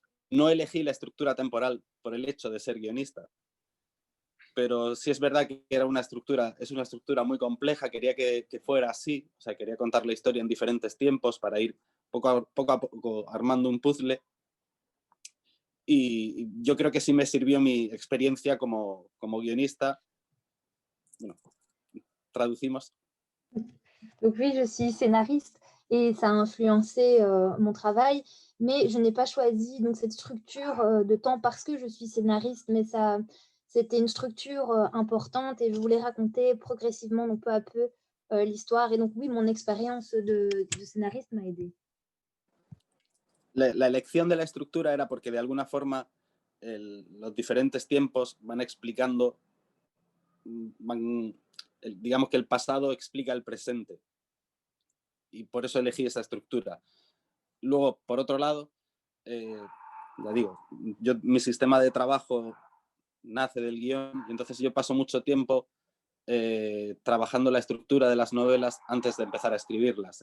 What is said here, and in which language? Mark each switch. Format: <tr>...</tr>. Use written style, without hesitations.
<es>No elegí la estructura temporal por el hecho de ser guionista, pero sí es verdad que es una estructura muy compleja, quería que fuera así, o sea, quería contar la historia en diferentes tiempos para ir poco a poco armando un puzzle. Y yo creo que sí me sirvió mi experiencia como guionista. Bueno, traducimos.</es> <fr>Donc oui, je suis scénariste et ça a influencé mon travail, mais je n'ai pas choisi donc cette structure de temps parce que je suis scénariste, mais c'était une structure importante et je voulais raconter progressivement, donc peu à peu, l'histoire. Et donc oui, mon expérience de scénariste m'a aidée.</fr> <es>La elección de la estructura era porque de alguna forma los diferentes tiempos van explicando, digamos que el pasado explica el presente. Y por eso elegí esa estructura. Luego, por otro lado, ya digo, mi sistema de trabajo nace del guión y entonces yo paso mucho tiempo trabajando la estructura de las novelas antes de empezar a escribirlas.</es>